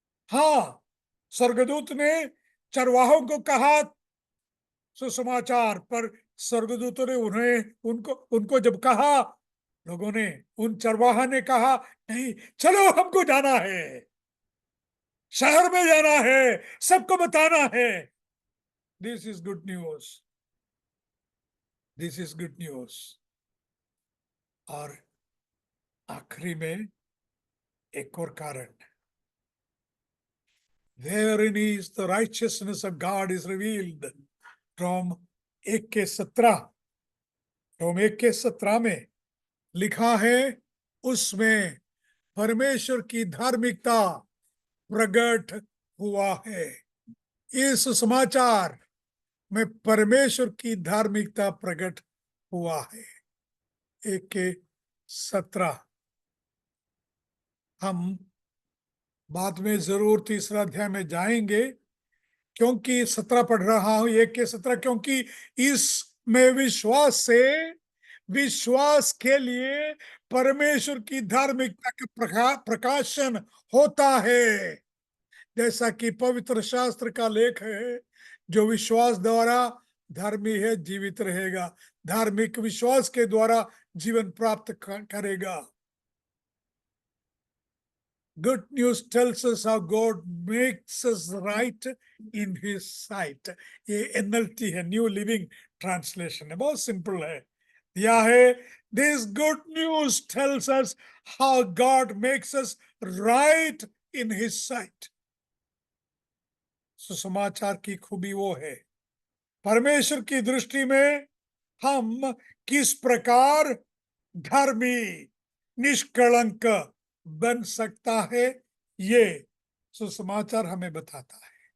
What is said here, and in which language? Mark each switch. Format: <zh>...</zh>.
<hi>हाँ, स्वर्गदूत ने चरवाहों को कहा सुसमाचार, पर स्वर्गदूतों ने उनको उनको जब कहा, लोगों ने, उन चरवाहा ने कहा नहीं, चलो हमको जाना है, शहर में जाना है, सबको बताना है।</hi> <en>This is good news, this is good news.</en> <hi>और आखिरी में एक और कारण,</hi> <en>therein is the righteousness of God is revealed।</en> <hi>रोम 1:17, रोम 1:17 में लिखा है, उसमें परमेश्वर की धार्मिकता प्रकट हुआ है। इस समाचार में परमेश्वर की धार्मिकता प्रकट हुआ है। 1:17 हम बाद में जरूर तीसरा अध्याय में जाएंगे, क्योंकि 17 पढ़ रहा हूं 1:17, क्योंकि इसमें विश्वास से, विश्वास के लिए परमेश्वर की धार्मिकता का प्रकाशन होता है। जैसा कि पवित्र शास्त्र का लेख है, जो विश्वास द्वारा धर्मी है जीवित रहेगा, धार्मिक विश्वास के द्वारा जीवन प्राप्त करेगा।</hi> <en>Good news tells us how God makes us right in His sight।</en> <hi>ये NLT है, न्यू लिविंग ट्रांसलेशन है, बहुत सिंपल है। यह है,</hi> <en>This good news tells us how God makes us right in His sight।</en> <hi>सुसमाचार की खूबी वो है, परमेश्वर की दृष्टि में हम किस प्रकार धर्मी, निष्कलंक बन सकता है, ये सुसमाचार हमें बताता है।</hi>